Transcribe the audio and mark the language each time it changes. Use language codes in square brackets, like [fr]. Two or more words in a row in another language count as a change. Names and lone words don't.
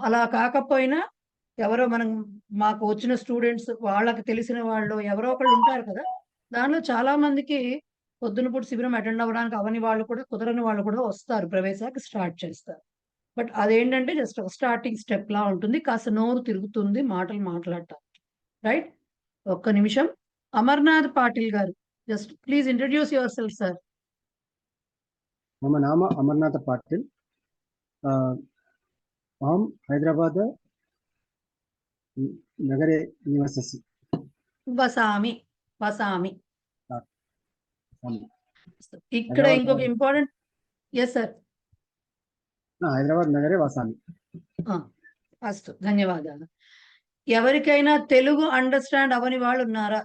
[te] అలా కాకపోయినా ఎవరో మాకు వచ్చిన స్టూడెంట్స్ వాళ్ళకి తెలిసిన వాళ్ళు ఎవరో ఒకళ్ళు ఉంటారు కదా, దానిలో చాలా మందికి పొద్దున పూట శిబిరం అటెండ్ అవ్వడానికి అవని వాళ్ళు కూడా కుదరని వాళ్ళు కూడా వస్తారు, ప్రవేశానికి స్టార్ట్ చేస్తారు. బట్ అదేంటంటే జస్ట్ ఒక [en] starting step [te] లా ఉంటుంది. కాస్త నోరు తిరుగుతుంది మాటలు మాట్లాడటానికి. రైట్, ఒక్క నిమిషం. [en] అమర్నాథ్ పాటిల్ గారు, just please introduce yourself sir. [sa] मम नाम अमरनाथ पाटिल। अहं हैदराबाद नगरे निवससि। [te] వసామి. ఇక్కడ ఇంకొక ఇంపార్టెంట్. [en] yes sir. [sa] హైదరాబాద్ నగరే వసామి. [te] అస్తు, ధన్యవాదాలు. ఎవరికైనా తెలుగు అండర్స్టాండ్ అవని వాళ్ళు ఉన్నారా?